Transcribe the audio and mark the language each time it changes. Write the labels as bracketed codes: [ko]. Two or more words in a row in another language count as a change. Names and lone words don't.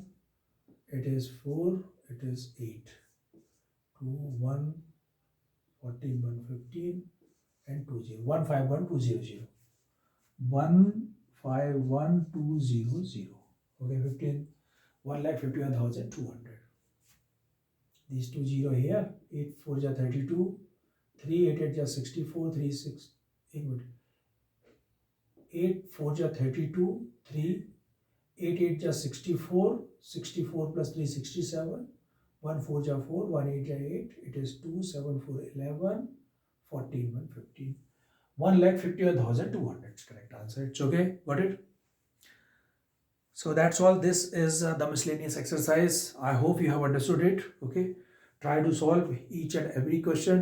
[en] It is 4, it is 8, 2 1 14 115 and 20 151200, 151200. Okay, 15 1,51,200. These 2 0 here. 8 4 ja 32, 3 8 8 ja 64, 3 6 8 4 ja 32, 3 8 8 ja 64, 64 plus 3 67, 1 4 ja 4, 1 8 ja 8, it is 2 7 4 11, 14 115. 1,51,200 is correct answer. It's okay, got it? So that's all. This is the miscellaneous exercise. I hope you have understood it. Okay, try to solve each and every question.